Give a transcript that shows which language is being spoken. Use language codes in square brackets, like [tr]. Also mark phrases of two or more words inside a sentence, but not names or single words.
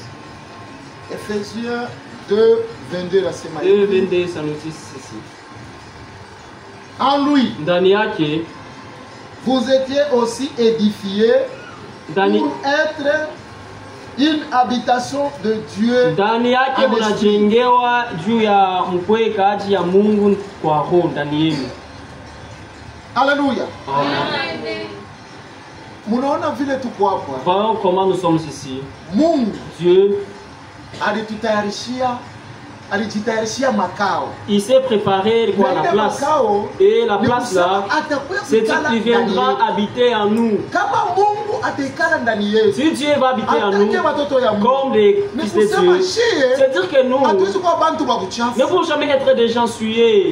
[fr] Éphésiens 2, 22, la semaine. 2, 22, ça nous dit ceci. En lui. [sw] Ndani yake. [fr] Vous étiez aussi édifiés pour être une habitation de Dieu. [sw] Ndani yake mnajengewa juu ya mkwekaji ya Mungu kwa roho ndani yenu. [fr] Alléluia. Amen. [sw] Munaona vile tuko hapa. [fr] Voilà comment nous sommes ici. [sw] Mungu, [fr] Dieu, [sw] alijitayarishia makao. [fr] Il s'est préparé pour la place. Et la place là, c'est Dieu qui viendra habiter en nous. Si Dieu va habiter en nous, comme des fils de Dieu, c'est-à-dire que nous ne pouvons jamais être des gens souillés.